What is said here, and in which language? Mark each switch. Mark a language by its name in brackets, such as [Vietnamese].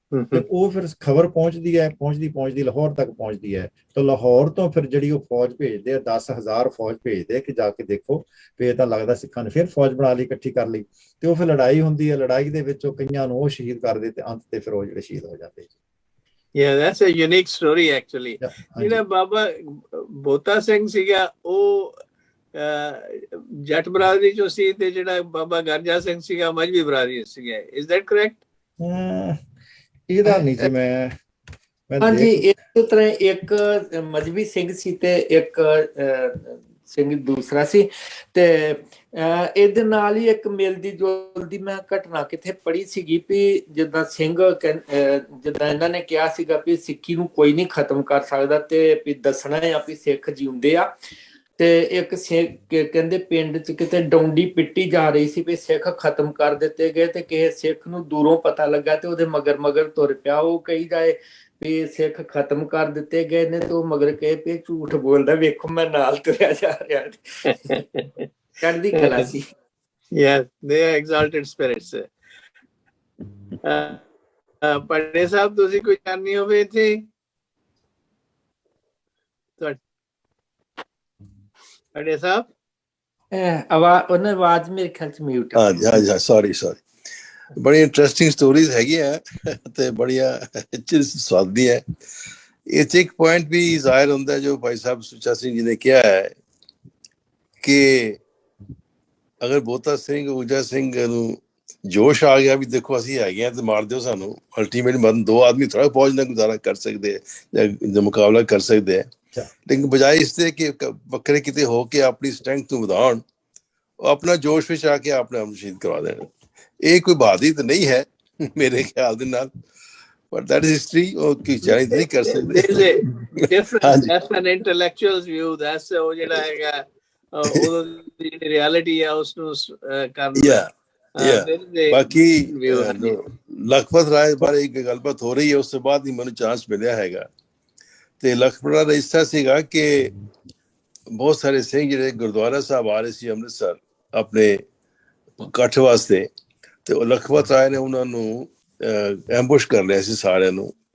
[Punjabi] ਤੇ ਉਹ ਫਿਰ ਖਬਰ ਪਹੁੰਚਦੀ ਹੈ, ਪਹੁੰਚਦੀ ਲਾਹੌਰ ਤੱਕ ਪਹੁੰਚਦੀ ਹੈ। ਤਾਂ ਲਾਹੌਰ ਤੋਂ ਫਿਰ ਜਿਹੜੀ ਉਹ ਫੌਜ ਭੇਜਦੇ ਆ, 10,000 ਫੌਜ ਭੇਜਦੇ ਆ ਕਿ ਜਾ ਕੇ ਦੇਖੋ ਵੀ ਇਹ ਤਾਂ ਲੱਗਦਾ ਸਿੱਖਾਂ ਨੇ ਫਿਰ ਫੌਜ ਬਣਾ ਲਈ, ਇਕੱਠੀ ਕਰ ਲਈ। ਤੇ ਉਹ ਫਿਰ ਲੜਾਈ ਹੁੰਦੀ ਹੈ, ਲੜਾਈ ਦੇ ਵਿੱਚ ਉਹ ਕਈਆਂ ਨੂੰ ਉਹ ਸ਼ਹੀਦ ਕਰਦੇ, ਤੇ ਅੰਤ ਤੇ ਫਿਰ ਉਹ ਜਿਹੜੇ ਸ਼ਹੀਦ ਹੋ ਜਾਂਦੇ। [English] Yeah, that's a unique story actually. [Punjabi] ਜਿਹੜਾ ਬਾਬਾ ਬੋਤਾ ਸਿੰਘ ਸੀਗਾ, ਉਹ ਜੱਟ ਬਰਾਦਰੀ ਚੋਂ ਸੀ, ਤੇ ਜਿਹੜਾ ਬਾਬਾ ਗਰਜਾ ਸਿੰਘ ਸੀਗਾ ਮਜ਼੍ਹਬੀ ਬਰਾਦਰੀ ਸੀਗਾ। [English] Is that correct? [Punjabi] ਇਹਦਾ ਨਹੀਂ ਜੀ ਮੈਂ ਹਾਂਜੀ, ਇਸ ਤਰ੍ਹਾਂ ਇੱਕ ਮਜ਼੍ਹਬੀ ਸਿੰਘ ਸੀ ਤੇ ਇੱਕ ਸਿੰਘ ਦੂਸਰਾ ਸੀ। ਤੇ ਇਹਦੇ ਨਾਲ ਹੀ ਇੱਕ ਮਿਲਦੀ ਜੁਲਦੀ ਮੈਂ ਘਟਨਾ ਕਿੱਥੇ ਪੜ੍ਹੀ ਸੀਗੀ ਵੀ ਜਿੱਦਾਂ ਸਿੰਘ ਜਿੱਦਾਂ ਇਹਨਾਂ ਨੇ ਕਿਹਾ ਸੀਗਾ ਵੀ ਸਿੱਖੀ ਨੂੰ ਕੋਈ ਨਹੀਂ ਖਤਮ ਕਰ ਸਕਦਾ, ਤੇ ਵੀ ਦੱਸਣਾ ਆ ਵੀ ਸਿੱਖ ਜਿਉਂਦੇ ਆ। ਤੇ ਇੱਕ ਕਹਿੰਦੇ ਪਿੰਡ ਚ ਕਿਤੇ ਡੌਂਡੀ ਪਿੱਟੀ ਜਾ ਰਹੀ ਸੀ ਵੀ ਸਿੱਖ ਖਤਮ ਕਰ ਦਿੱਤੇ ਗਏ, ਤੇ ਕਿਸੇ ਸਿੱਖ ਨੂੰ ਦੂਰੋਂ ਪਤਾ ਲੱਗਾ ਤੇ ਉਹਦੇ ਮਗਰ ਮਗਰ ਤੁਰ ਪਿਆ। ਉਹ ਕਹੀ ਜਾਏ ਵੀ ਸਿੱਖ ਖਤਮ ਕਰ ਦਿੱਤੇ ਗਏ ਨੇ, ਤੇ ਉਹ ਮਗਰ ਕਹੇ ਵੀ ਝੂਠ ਬੋਲਦਾ, ਵੇਖੋ ਮੈਂ ਨਾਲ ਤੁਰਿਆ ਜਾ ਰਿਹਾ। ਚੜ੍ਹਦੀ ਕਲਾ ਸੀ। [English] Yes, they are exalted spirits. [Punjabi] ਪਟੇ ਸਾਹਿਬ, ਤੁਸੀਂ ਕੋਈ ਜਾਣਨੀ ਹੋਵੇ ਇੱਥੇ? ਪਟੇ ਸਾਹਿਬ, ਉਹਨਾਂ ਆਵਾਜ਼ ਮੇਰੇ ਖਿਆਲ ਚ ਮਿਊਟ। ਹਾਂਜੀ, ਸੌਰੀ। ਬੜੀ ਇੰਟਰਸਟਿੰਗ ਸਟੋਰੀਜ਼ ਹੈਗੀਆਂ ਤੇ ਬੜੀਆਂ ਸਵਾਦੀ ਹੈ। ਇਹ 'ਚ ਇੱਕ ਪੁਆਇੰਟ ਵੀ ਜ਼ਾਹਿਰ ਹੁੰਦਾ ਜੋ ਭਾਈ ਸਾਹਿਬ ਸੁੱਚਾ ਸਿੰਘ ਜੀ ਨੇ ਕਿਹਾ ਹੈ ਕਿ ਅਗਰ ਬੋਤਾ ਸਿੰਘ, ਊਜਾ ਸਿੰਘ ਨੂੰ ਜੋਸ਼ ਆ ਗਿਆ ਵੀ ਦੇਖੋ ਅਸੀਂ ਹੈਗੇ ਹਾਂ ਤੇ ਮਾਰ ਦਿਓ ਸਾਨੂੰ, ਅਲਟੀਮੇਟ ਮਰਨ, ਦੋ ਆਦਮੀ ਥੋੜਾ ਫੌਜ ਨਾਲ ਗੁਜ਼ਾਰਾ ਕਰ ਸਕਦੇ ਜਾਂ ਮੁਕਾਬਲਾ ਕਰ ਸਕਦੇ ਹੈ। ਲੇਕਿਨ ਬਜਾਏ ਇਸ ਦੇ ਕਿ ਵੱਖਰੇ ਕਿਤੇ ਹੋ ਕੇ ਆਪਣੀ ਸਟਰੈਂਥ ਨੂੰ ਵਧਾਉਣ, ਉਹ ਆਪਣਾ ਜੋਸ਼ ਵਿੱਚ ਆ ਕੇ ਆਪਣੇ ਆਪ ਨੂੰ ਸ਼ਹੀਦ ਕਰਵਾ ਦੇਣ। ਇਹ ਕੋਈ ਬਹਾਦਰੀ ਤਾਂ ਨਹੀਂ ਹੈ ਮੇਰੇ ਖਿਆਲ ਦੇ ਨਾਲ, [English] but that is history। [Punjabi] ਉਹ ਕੀ ਜਾਣੀ ਨਹੀਂ ਕਰ ਸਕਦੇ। [English] That's an intellectual's view। [Punjabi] That's ਉਹ ਜਿਹੜਾ ਹੈਗਾ ਉਹ ਜਿਹੜੀ ਰਿਐਲਿਟੀ ਆ ਉਸ ਨੂੰ ਕਰਨਾ। ਬਾਕੀ ਲਖਪਤ ਰਾਏ ਬਾਰੇ ਇੱਕ ਗੱਲਬਾਤ ਹੋ ਰਹੀ ਹੈ, ਉਸ ਤੋਂ ਬਾਅਦ ਹੀ ਮੈਨੂੰ ਚਾਂਸ ਮਿਲਿਆ ਹੈਗਾ। ਤੇ ਲਖਪਤ ਦਾ ਇਸ ਤਰ੍ਹਾਂ ਸੀਗਾ ਕਿ ਬਹੁਤ ਸਾਰੇ ਸਿੰਘ ਜਿਹੜੇ ਗੁਰਦੁਆਰਾ ਸਾਹਿਬ ਆ ਰਹੇ ਸੀ ਅੰਮ੍ਰਿਤਸਰ ਆਪਣੇ ਇਕੱਠ ਵਾਸਤੇ, ਤੇ ਉਹ ਲਖਪਤ ਰਾਏ ਨੇ ਉਹਨਾਂ ਨੂੰ ਐਂਬੁਸ਼ ਕਰ ਲਿਆ ਸੀ ਸਾਰਿਆਂ ਨੂੰ।